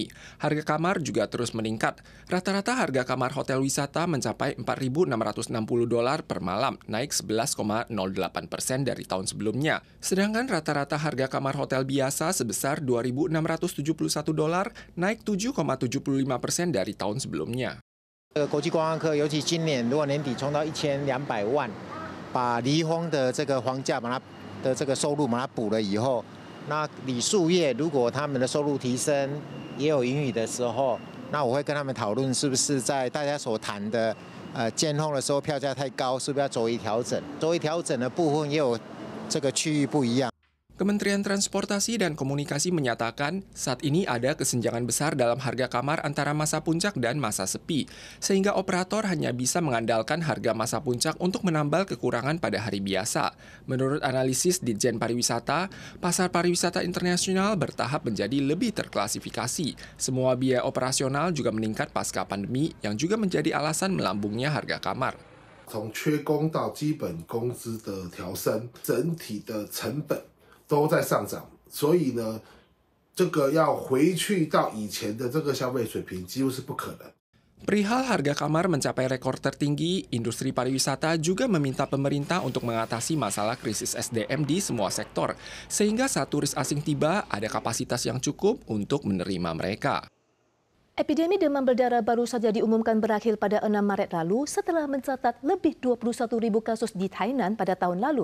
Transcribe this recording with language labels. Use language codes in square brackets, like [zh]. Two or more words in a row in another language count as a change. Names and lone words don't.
[id] Harga kamar juga terus meningkat. Rata-rata harga kamar hotel wisata mencapai $4.660 per malam, naik 11,08% dari tahun sebelumnya. Sedangkan rata-rata harga kamar hotel biasa sebesar $2.671, naik 7,75% dari tahun sebelumnya. [zh] 国际观光客，尤其今年如果年底冲到1200万，把离峰的这个房价把它的这个收入把它补了以后，那旅宿业如果他们的收入提升也有盈余的时候，那我会跟他们讨论是不是在大家所谈的尖峰的时候票价太高，是不是要周一调整？周一调整的部分也有这个区域不一样。 [id] Kementerian Transportasi dan Komunikasi menyatakan saat ini ada kesenjangan besar dalam harga kamar antara masa puncak dan masa sepi, sehingga operator hanya bisa mengandalkan harga masa puncak untuk menambal kekurangan pada hari biasa. Menurut analisis Ditjen Pariwisata, pasar pariwisata internasional bertahap menjadi lebih terklasifikasi. Semua biaya operasional juga meningkat pasca pandemi, yang juga menjadi alasan melambungnya harga kamar. [zh] 从缺工到基本工资的调升，整体的成本 都在上涨，所以呢，这个要回去到以前的这个消费水平，几乎是不可能。 [id] Perihal harga kamar mencapai rekor tertinggi, industri pariwisata juga meminta pemerintah untuk mengatasi masalah krisis SDM di semua sektor, sehingga saat turis asing tiba, ada kapasitas yang cukup untuk menerima mereka. Epidemi demam berdarah baru saja diumumkan berakhir pada 6 Maret lalu setelah mencatat lebih 21.000 kasus di Tainan pada tahun lalu.